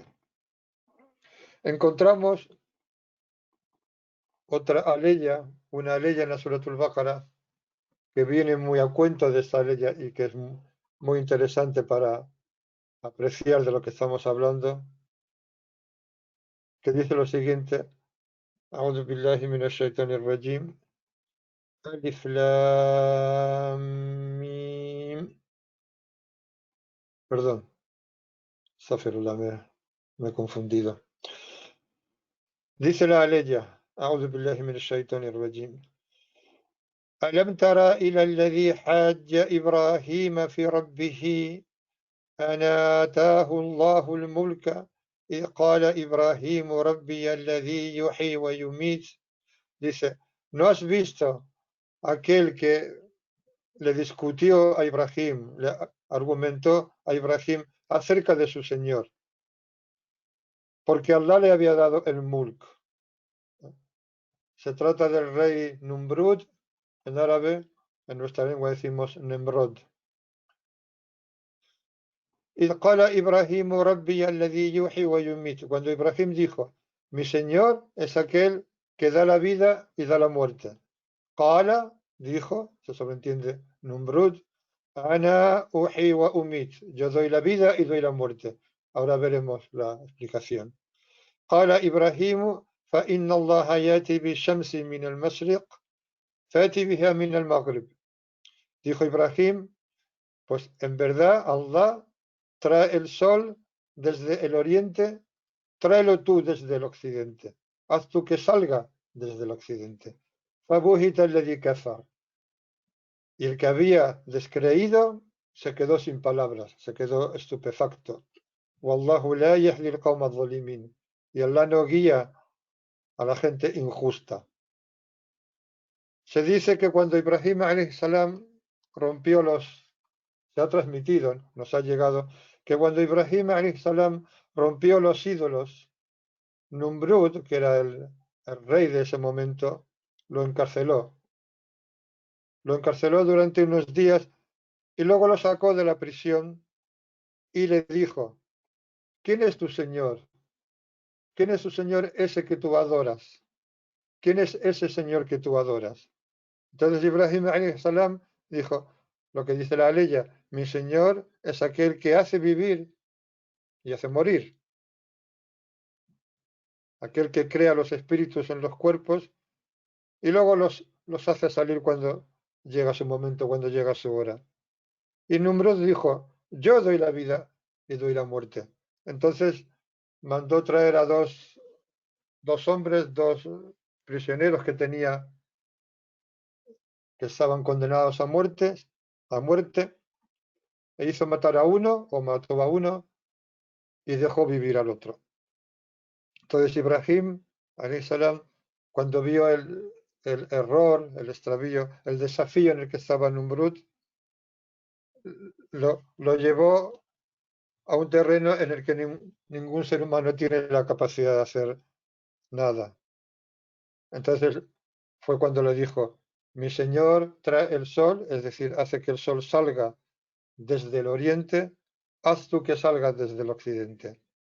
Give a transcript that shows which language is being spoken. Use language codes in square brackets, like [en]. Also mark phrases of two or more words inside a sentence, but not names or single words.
[es] Encontramos otra aleya, una aleya en la Suratul Baqara, que viene muy a cuento de esta aleya y que es muy interesante para apreciar de lo que estamos hablando, que dice lo siguiente: [ar] أعوذ بالله من الشيطان الرجيم. الم. [es] Perdón, Astaghfirullah, me he confundido. Dice la aleya: [ar] أعوذ بالله من الشيطان الرجيم. ألم تر إلى الذي حاج إبراهيم في ربه أن آتاه الله الملك إذ قال إبراهيم ربي الذي يحيي ويميت. [es] Dice: ¿no has visto aquel que le discutió a Ibrahim, le argumentó a Ibrahim acerca de su Señor? Porque Allah le había dado el mulk. Se trata del rey Numrud, en árabe, en nuestra lengua decimos Nemrod. [ar] إذ قال إبراهيم ربي الذي يحيي ويميت. [es] Cuando Ibrahim dijo: mi Señor es aquel que da la vida y da la muerte. Qala, dijo, se sobreentiende Numrud: [ar] أنا أحيي وأميت. [es] Yo doy la vida y doy la muerte. Ahora veremos la explicación. [ar] قال إبراهيم: فإن الله يأتي بالشمس من المشرق فأتي بها من المغرب. [es] Dijo Ibrahim: pues en verdad Allah trae el sol desde el oriente, tráelo tú desde el occidente. Haz tú que salga desde el occidente. [ar] فبهت الذي كفر. [es] Y el que había descreído se quedó sin palabras, se quedó estupefacto. [ar] والله لا يهدي القوم الظالمين. [es] Y Allah no guía a la gente injusta. Se dice que cuando Ibrahim [ar] عليه السلام [es] rompió se ha transmitido, nos ha llegado, que cuando Ibrahim [ar] عليه السلام [es] rompió los ídolos, Numrud, que era el rey de ese momento, lo encarceló. Lo encarceló durante unos días y luego lo sacó de la prisión y le dijo: ¿quién es tu Señor? ¿Quién es tu Señor ese que tú adoras? ¿Quién es ese Señor que tú adoras? Entonces Ibrahim [ar] عليه السلام [es] dijo lo que dice la aleya: mi Señor es aquel que hace vivir y hace morir, aquel que crea los espíritus en los cuerpos y luego los hace salir cuando llega su momento, cuando llega su hora. Y Numrud dijo: yo doy la vida y doy la muerte. Entonces mandó traer a dos hombres, dos prisioneros que tenía, que estaban condenados a muerte, e hizo matar a uno o mató a uno y dejó vivir al otro. Entonces Ibrahim, [ar] عليه السلام, [es] cuando vio el error, el extravío, el desafío en el que estaba Numrud, lo llevó a un terreno en el que ningún ser humano tiene la capacidad de hacer nada. Entonces fue cuando le dijo: mi Señor trae el sol, es decir, hace que el sol salga desde el oriente, haz tú que salga desde el occidente.